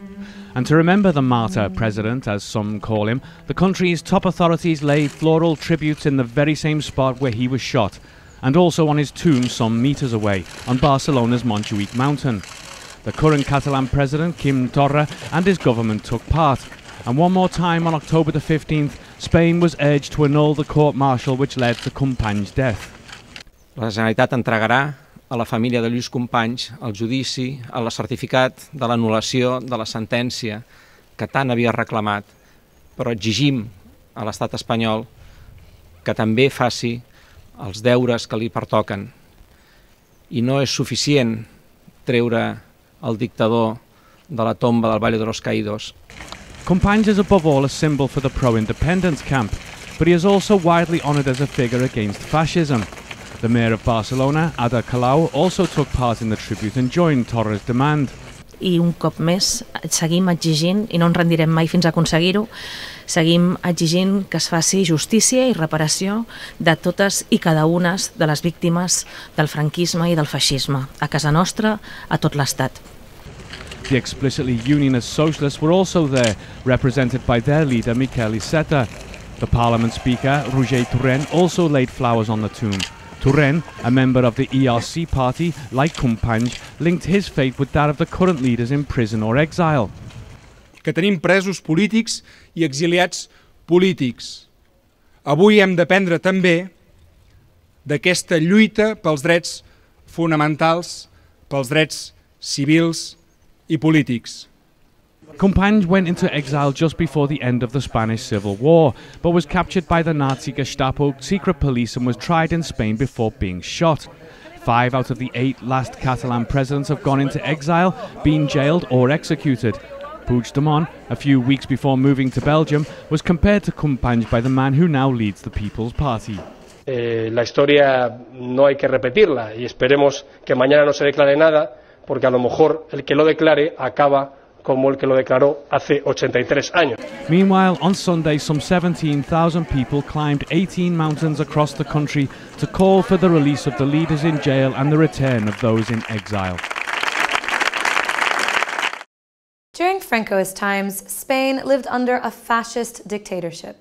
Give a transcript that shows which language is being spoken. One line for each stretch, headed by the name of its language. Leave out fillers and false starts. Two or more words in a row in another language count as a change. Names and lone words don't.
English: And to remember the martyr president, as some call him, the country's top authorities laid floral tributes in the very same spot where he was shot, and also on his tomb some metres away, on Barcelona's Montjuïc mountain. The current Catalan president, Quim Torra, and his government took part. And one more time on October the 15th, Spain was urged to annul the court-martial which led to Companys' death.
Catalan: La Generalitat entregarà a la família de Lluís Companys el judici, el certificat de l'anul·lació de la sentència que tant havia reclamat, però exigim a l'estat espanyol que també faci els deures que li pertoquen. I no és suficient treure el dictador de la tomba del Valle de los Caídos.
English: Companys is above all a symbol for the pro-independence camp, but he is also widely honoured as a figure against fascism. The mayor of Barcelona, Ada Colau, also took part in the tribute and joined Torra's demand.
Catalan: I un cop més seguim exigint, i no ens rendirem mai fins a aconseguir-ho, seguim exigint que es faci justícia i reparació de totes i cada una de les víctimes del franquisme i del feixisme, a casa nostra, a tot l'Estat.
English: The explicitly unionist socialists were also there, represented by their leader, Miquel Iceta. The parliament speaker, Roger Torrent, also laid flowers on the tomb. Torrent, a member of the ERC party, like Companys, linked his fate with that of the current leaders in prison or exile.
Catalan: Que tenim presos polítics i exiliats polítics. Avui hem d'aprendre també d'aquesta lluita pels drets fonamentals, pels drets civils i polítics.
English: Companys went into exile just before the end of the Spanish Civil War, but was captured by the Nazi Gestapo secret police and was tried in Spain before being shot. 5 out of the 8 last Catalan presidents have gone into exile, been jailed or executed. Puigdemont, a few weeks before moving to Belgium, was compared to Companys by the man who now leads the People's Party.
Spanish: La historia no hay que repetirla y esperemos que mañana no se declare nada, porque a lo mejor el que lo declare acaba como el que lo declaró hace 83 años.
English: Meanwhile, on Sunday, some 17,000 people climbed 18 mountains across the country to call for the release of the leaders in jail and the return of those in exile. During Francoist times, Spain lived under a fascist dictatorship.